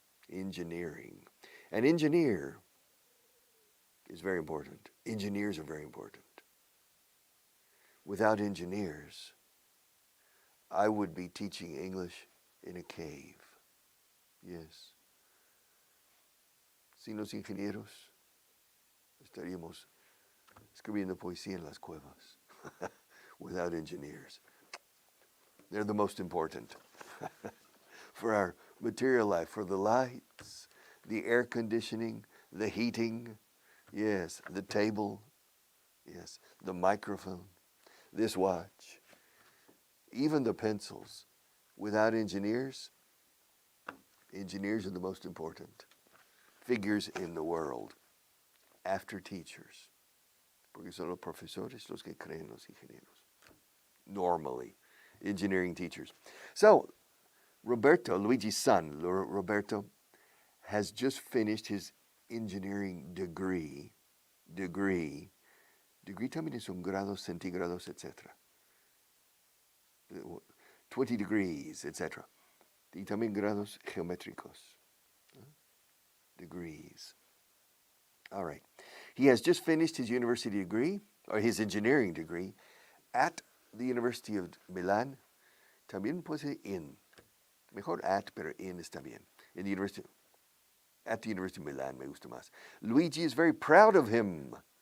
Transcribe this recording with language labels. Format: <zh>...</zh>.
<en>Engineering. An engineer is very important. Engineers are very important. Without engineers, I would be teaching English in a cave. Yes.</en> <es>Sin los ingenieros, estaríamos escribiendo poesía en las cuevas.</es> <en>Without engineers. They're the most important for our material life, for the lights, the air conditioning, the heating, yes, the table, yes, the microphone, this watch, even the pencils. Without engineers, engineers are the most important figures in the world after teachers,</en> <es>porque son los profesores los que creen los ingenieros.</es> <en>Normally, engineering teachers. So, Luigi's son, Roberto, has just finished his engineering degree.</en> <es>Degree también son grados centígrados, etc.</es> <en>20 degrees, etc.</en> <es>Y también grados geométricos.</es> <en>Degrees. All right. He has just finished his university degree, or his engineering degree, at the University of Milan.</en> <es>También puede ser in. Mejor at, pero in está bien.</es> <en>At the University of Milan</en> <es>me gusta más.</es> <en>Luigi is very proud of him.</en>